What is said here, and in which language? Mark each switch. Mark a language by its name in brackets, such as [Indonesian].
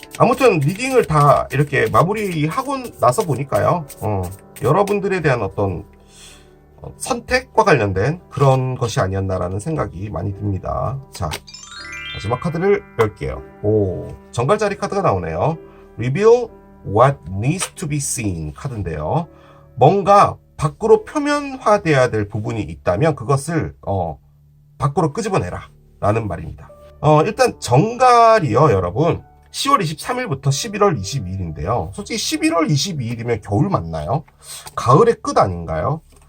[Korean] 아무튼 리딩을 다 이렇게 마무리하고 나서 보니까요, 여러분들에 대한 어떤 선택과 관련된 그런 것이 아니었나라는 생각이 많이 듭니다. 자, 마지막 카드를 열게요. 오, 정갈자리 카드가 나오네요. [English] Reveal what needs to be seen [Korean] 카드인데요. 뭔가 밖으로 표면화돼야 될 부분이 있다면 그것을 밖으로 끄집어내라 라는 말입니다. 일단 정갈이요, 여러분. 10월 23일부터 11월 22일인데요. 솔직히 11월 22일이면 겨울 맞나요? 가을의 끝 아닌가요?